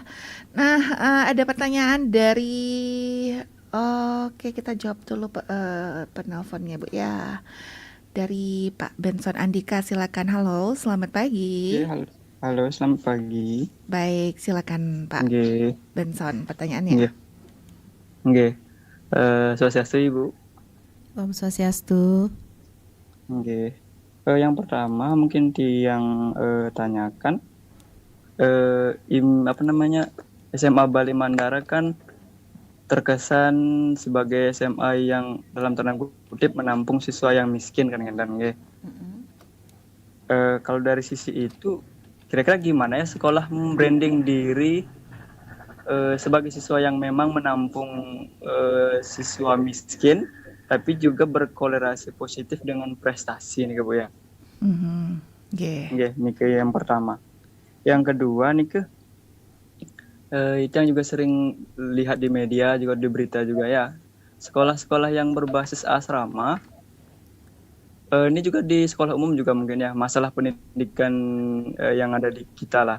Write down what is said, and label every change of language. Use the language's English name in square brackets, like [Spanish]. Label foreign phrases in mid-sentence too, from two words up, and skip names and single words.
[Indonesian] Nah, ada pertanyaan dari oke, kita jawab dulu penelponnya Bu ya. Dari Pak Benson Andika, silakan. Halo, selamat pagi. Halo, halo, selamat pagi. Baik, silakan Pak [Balinese] Nggih, [Indonesian] Benson, pertanyaannya. [Balinese] nggih, nggih. Swastiastu Ibu. Om Swastiastu. Nggih. [Indonesian] Yang pertama mungkin yang tanyakan SMA Bali Mandara kan terkesan sebagai SMA yang dalam tanda kutip menampung siswa yang miskin kan nggih. Kalau dari sisi itu kira-kira gimana ya sekolah membranding diri sebagai siswa yang memang menampung siswa miskin, tapi juga berkolerasi positif dengan prestasi nih Bu ya. [Balinese] Nggih, niki [Indonesian] yang pertama. Yang kedua nih itu yang juga sering lihat di media juga di berita juga ya. Sekolah-sekolah yang berbasis asrama ini juga di sekolah umum juga mungkin ya, masalah pendidikan yang ada di kita lah.